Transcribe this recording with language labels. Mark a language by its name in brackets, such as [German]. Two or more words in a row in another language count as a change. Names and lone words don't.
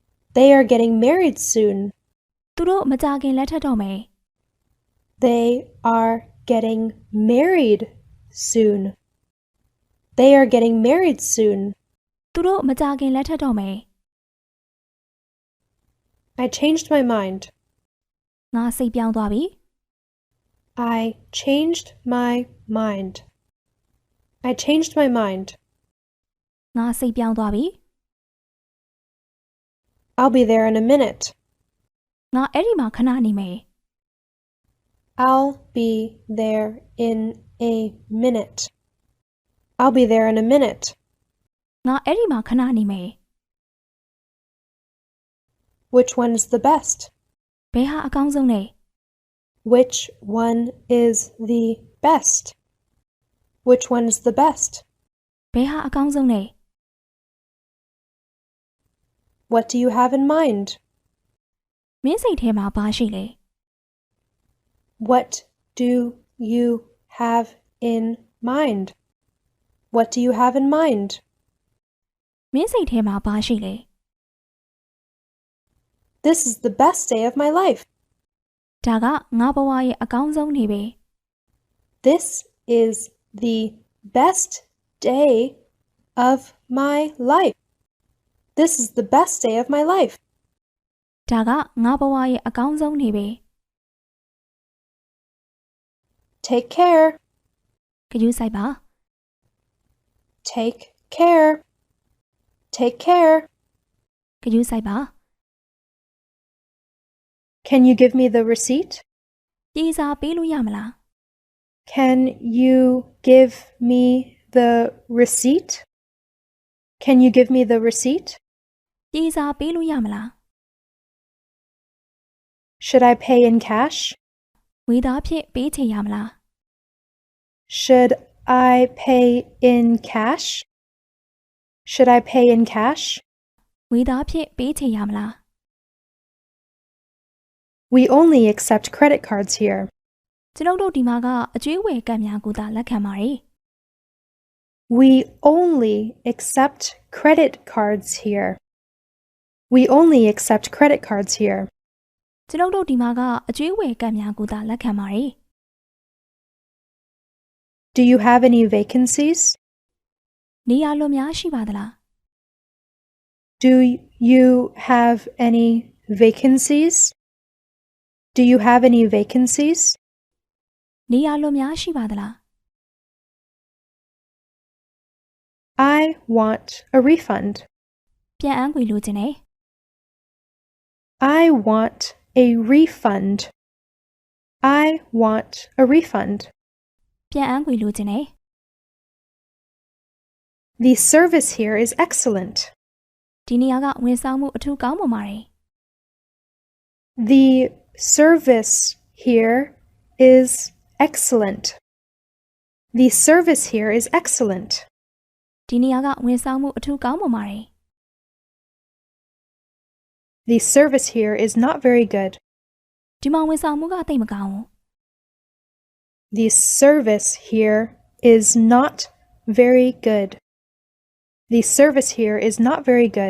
[English] They are getting married soon. [Burmese] သူတို့မကြာခင်လက်ထပ်တော့မယ် [English] They are getting married soon. They are getting married soon. [Burmese] သူတို့မကြာခင်လက်ထပ်တော့မယ် [English] I changed my mind. [Burmese] ငါစိတ်ပြောင်းသွားပြီ [English] I changed my mind. I changed my mind. [Burmese] ငါစိတ်ပြောင်းသွားပြီ [English] I'll be there in a minute. [Burmese] ငါအဲ့ဒီမှာခဏနေမယ် [English] I'll be there in a minute. I'll be there in a minute. [Burmese] ငါအဲ့ဒီမှာခဏနေမယ် [English] Which one's the best? [Burmese] ဘယ်ဟာအကောင်းဆုံးလဲ [English] Which one is the best? Which one's the best? [Burmese] ဘယ်ဟာအကောင်းဆုံးလဲ [English] What do you have in mind? [Burmese] မင်းစိတ်ထဲမှာဘာရှိလဲ [English] What do you have in mind? What do you have in mind? [Burmese] မင်းစိတ်ထဲမှာဘာရှိလဲ [English] This is the best day of my life. [Burmese] ဒါကငါဘဝရဲ့အကောင်းဆုံးနေ့ပဲ [English] This is the best day of my life. This is the best day of my life. [Burmese] ဒါကငါဘဝရဲ့အကောင်းဆုံးနေ့ပဲ [English] Take care. [Burmese] ဂရုစိုက်ပါ [English] Take care. Take care. [Burmese] ဂရုစိုက်ပါ [English] Can you give me the receipt? [Burmese] ပြေစာပေးလို့ရမလား [English] Can you give me the receipt? Can you give me the receipt? [Burmese] ပြေစာပေးလို့ရမလား [English] Should I pay in cash? [Burmese] ဝေသားဖြင့်ပေးချင်ရမလား [English] Should I pay in cash? Should I pay in cash? [Burmese] ဝေသားဖြင့်ပေးချင်ရမလား [English] We only accept credit cards here. [Burmese] ကျွန်ုပ်တို့ဒီမှာကအကျွေးဝယ်ကတ်များကိုသာလက်ခံပါတယ် [English] We only accept credit cards here. We only accept credit cards here. [Burmese] ကျွန်ုပ်တို့ဒီမှာကအကျွေးဝယ်ကတ်များကိုသာလက်ခံပါတယ် [English] Do you have any vacancies? [Burmese] နေရာလွတ်များရှိပါသလား [English] Do you have any vacancies? Do you have any vacancies? [Burmese] နေရာလွတ်များရှိပါသလား [English] I want a refund. [Burmese] ပြန်အန်းခွေလိုချင်တယ် [English] I want a refund. I want a refund. [Burmese] ပြန်အန်းခွေလိုချင်တယ် [English] The service here is excellent. [Burmese] ဒီနေရာကဝန်ဆောင်မှုအထူးကောင်းမွန်ပါတယ် [English] The service here is excellent. The service here is excellent. [Burmese] ဒီနေရာကဝန်ဆောင်မှုအထူးကောင်းမွန်ပါတယ် [English] The service here is not very good. [Burmese] ဒီမှာဝန်ဆောင်မှုကတိတ်မကောင်းဘူး [English] The service here is not very good. The service here is not very good.